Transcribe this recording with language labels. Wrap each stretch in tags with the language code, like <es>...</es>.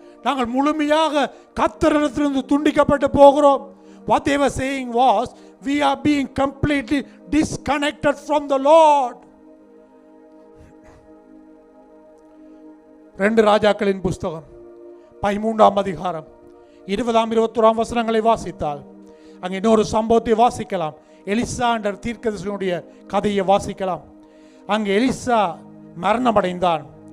<ta>நாங்கள் முழுமையாக கர்த்தரிடத்திலிருந்து துண்டிக்கப்பட்டு போகிறோம்.</ta> <en>What they were saying was, we are being completely disconnected from the Lord.</en> <ta>2 ராஜாக்களின் புஸ்தகம் 13ஆம் அதிகாரம் 20-21 வசனங்களை வாசித்தால் அங்கே இன்னொரு சம்பவத்தை வாசிக்கலாம். எலிசா என்ற தீர்க்கதரிசியினுடைய கதையை வாசிக்கலாம். அங்கே எலிசா மரணமடைந்தான்.</ta>